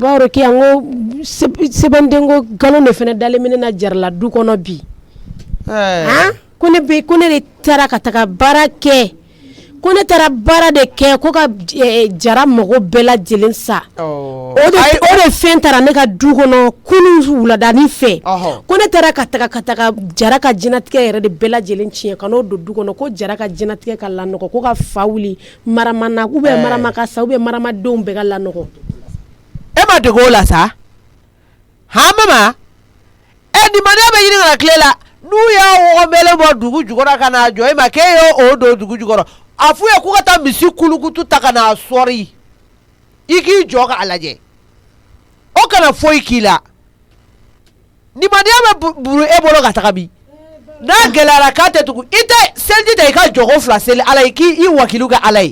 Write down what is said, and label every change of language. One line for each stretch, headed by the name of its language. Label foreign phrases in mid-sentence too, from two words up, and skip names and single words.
Bambara: Baroke an ko sɛbɛndenko nkalon de fana dalen bɛ ne na jarala du kɔnɔ bi ko ne de taara ka taga baara kɛ ko ne taara baara de kɛ ko ka jara mɔgɔ bɛɛ lajɛlen sa o de fɛn taara ne ka du kɔnɔ kunun wuladani fɛ ko ne taara ka taga jara ka jinatigɛ yɛrɛ de bɛɛ lajɛlen tiɲɛ ka n'o don du kɔnɔ ko jara ka jinatigɛ ka lanɔgɔ ko ka fa wuli maramana marama ka sa maramadenw bɛɛ ka lanɔgɔ e ma dege o la sa han mama nimaniya bɛ ɲini ka na tile la n'u y'a wɔgɔbɛlen bɔ dugu jukɔrɔ ka n'a jɔ e ma k'e y'o don dugu jukɔrɔ a f'u ye k'u ka taa misi kulukutu ta ka n'a sɔri i k'i jɔ k'a lajɛ o kana foyi k'i la nimaniya bɛ buru e bolo ka taga bi n'a gɛlɛyara k'a tɛ tugun i tɛ seliji ta i ka jɔko 2 seli ala ye k'i wakilu kɛ ala ye